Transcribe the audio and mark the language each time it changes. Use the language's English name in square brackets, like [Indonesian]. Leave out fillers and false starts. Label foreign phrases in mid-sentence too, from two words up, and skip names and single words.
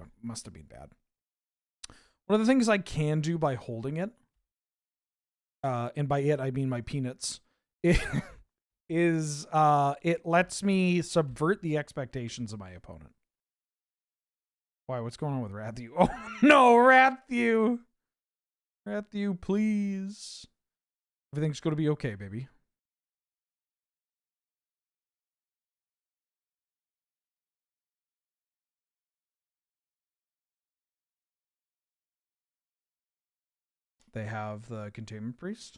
[English] Must have been bad. One of the things I can do by holding it, and by it I mean my peanuts, is it lets me subvert the expectations of my opponent. Why? What's going on with Rathu? Oh no, Rathu! Rathu, please. Everything's going to be okay, baby. They have the Containment Priest.